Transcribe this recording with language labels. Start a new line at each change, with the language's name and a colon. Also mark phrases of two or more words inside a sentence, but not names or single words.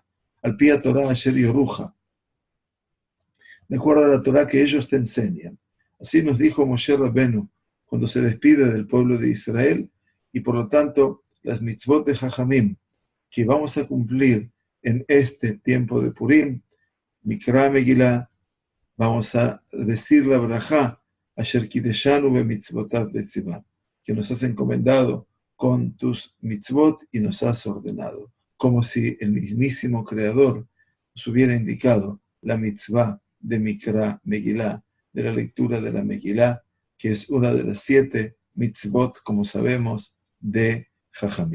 Hebrew: על פי תורה אשר יורוך,
Spanish: de acuerdo a la Torah que ellos te enseñan. Así nos dijo Moshe Rabbenu cuando se despide del pueblo de Israel, y por lo tanto las mitzvot de Jajamim que vamos a cumplir en este tiempo de Purim,
Hebrew: מקרא מגילה,
Spanish: vamos a decir la brajá,
Hebrew: אשר קדשנו במצוותיו וצונו,
Spanish: que nos has encomendado con tus mitzvot y nos has ordenado, como si el mismísimo Creador nos hubiera indicado la mitzvah de
Hebrew: מקרא מגילה,
Spanish: de la lectura de la Megillah, que es una de las 7 mitzvot, como sabemos, de Jajamim.